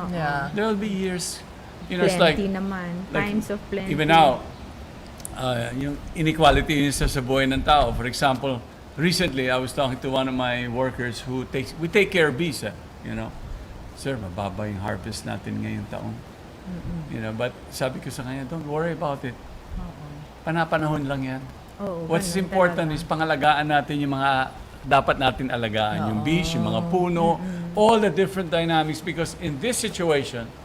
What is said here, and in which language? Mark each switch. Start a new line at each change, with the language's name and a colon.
English: There will be years, it's like
Filipino: naman.
English: Times of plenty. even now,
Filipino: yung inequality sa buhay ng tao.
English: For example, recently I was talking to one of my workers we take care of bees,
Filipino: Sir, mababa yung harvest natin ngayong taon. But sabi ko sa kanya,
English: don't worry about it.
Filipino: Panapanahon lang yan.
English: What's important is
Filipino: pangalagaan natin yung mga dapat natin alagaan. Yung bees, yung mga puno,
English: all the different dynamics. Because in this situation,